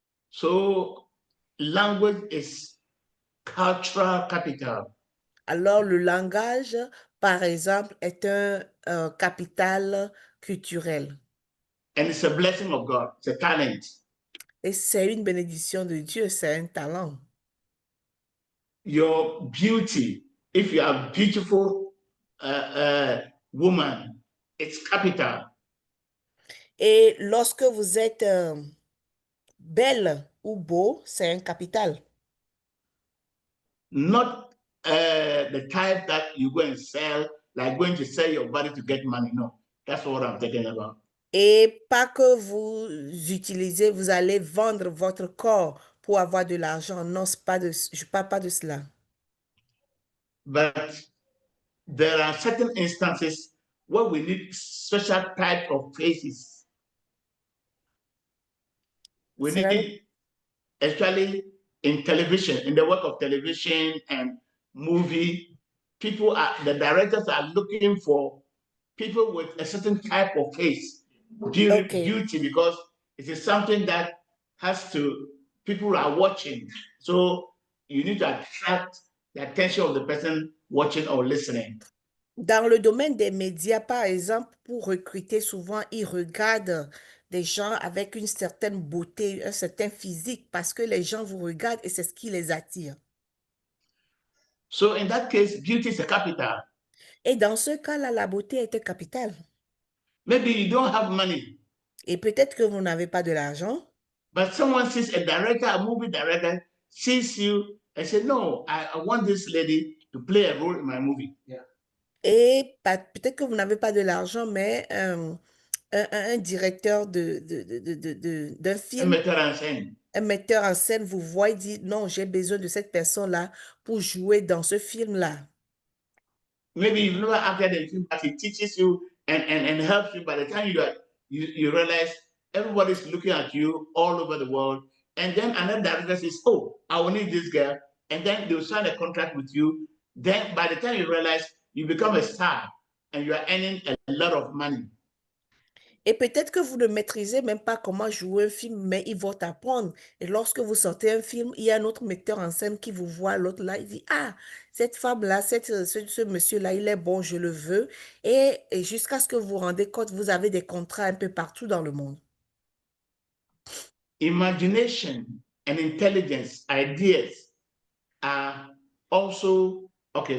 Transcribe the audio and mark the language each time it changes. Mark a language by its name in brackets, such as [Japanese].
[English] So language is cultural capital. [French] Alors, le langage, par exemple, est un capital culturel. [English] And it's a blessing of God. It's a talent. [French] Et c'est une bénédiction de Dieu, c'est un talent. [English] Your beauty, if you are beautiful woman, it's capital. [French] Et lorsque vous êtes belle ou beau, c'est un capital. [English] Not the type that you go and sell, like going to sell your body to get money. No, that's what I'm talking about. [French] Et pas que vous utilisez, vous allez vendre votre corps pour avoir de l'argent. Non, je ne parle pas de cela. [English] But there are certain instances where we need special type of faces. We [French] Cela- [English] need, especially in television, in the work of television and movie, the directors are looking for people with a certain type of face, beauty, because it is something that people are watching. So you need to attract the attention of the person watching or listening. [French] Dans le domaine des médias, par exemple, pour recruter, souvent, ils regardent des gens avec une certaine beauté, un certain physique, parce que les gens vous regardent et c'est ce qui les attire. [English] So in that case, beauty is a capital. [French] Et dans ce cas-là, la beauté est un capital. [English] Maybe you don't have money, [French] Et peut-être que vous n'avez pas de l'argent, [English] but someone sees a director, a movie director, sees you and says, no, I want this lady to play a role in my movie. [French] et peut-être que vous n'avez pas de l'argent, mais un directeur d'un Un film, metteur en scène. un metteur en scène vous voit et dit, non, j'ai besoin de cette personne-là pour jouer dans ce film-là. [English] Maybe you've never acted in film, but it teaches you and helps you. By the time you realize everybody's looking at you all over the world, and then another director says, oh, I will need this girl, and then they'll sign a contract with you. Then by the time you realize, you become a star and you are earning a lot of money. [French] Et peut-être que vous ne maîtrisez même pas comment jouer un film, mais ils vont t'apprendre. Et lorsque vous sortez un film, il y a un autre metteur en scène qui vous voit, l'autre là, il dit, ah, cette femme-là, ce monsieur-là, il est bon, je le veux. Et jusqu'à ce que vous vous rendez compte, vous avez des contrats un peu partout dans le monde. [English] Imagination and intelligence, ideas are also okay.